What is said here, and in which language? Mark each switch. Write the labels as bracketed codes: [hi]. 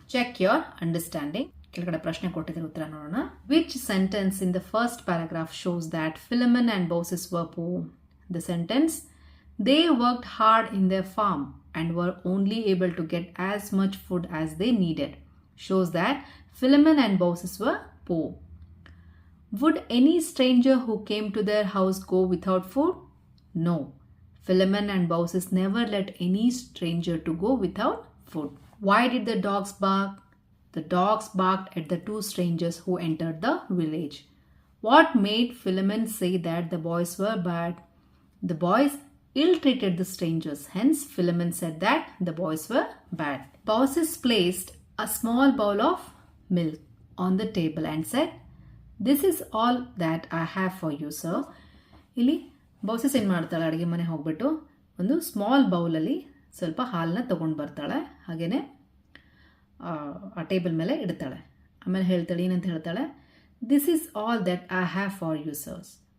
[en] Check your understanding. [kn] ಕೆಳಗಡೆ ಪ್ರಶ್ನೆ ಕೊಟ್ಟಿದ್ರೆ ಉತ್ತರ ನೋಡೋಣ. [en] Which sentence in the first paragraph shows that Philemon and Baucis were poor? The sentence, they worked hard in their farm and were only able to get as much food as they needed, shows that Philemon and Baucis were poor. Would any stranger who came to their house go without food? No. Philemon and Baucis never let any stranger to go without food. Why did the dogs bark? The dogs barked at the two strangers who entered the village. What made Philemon say that the boys were bad? The boys ill-treated the strangers. Hence, Philemon said that the boys were bad. Baucis placed a small bowl of milk on the table and said, "This is all that I have for you, sir." [kn] ಇಲ್ಲಿ Baucis ಏನು ಮಾಡ್ತಾಳೆ, ಅಡುಗೆ ಮನೆ ಹೋಗ್ಬಿಟ್ಟು ಒಂದು small ಬೌಲಲ್ಲಿ ಸ್ವಲ್ಪ ಹಾಲನ್ನ ತೊಗೊಂಡು ಬರ್ತಾಳೆ. ಹಾಗೆಯೇ ಆ ಟೇಬಲ್ ಮೇಲೆ ಇಡ್ತಾಳೆ. ಆಮೇಲೆ ಹೇಳ್ತಾಳೆ, ಏನಂತ ಹೇಳ್ತಾಳೆ, [en] This is all that I have for you sirs.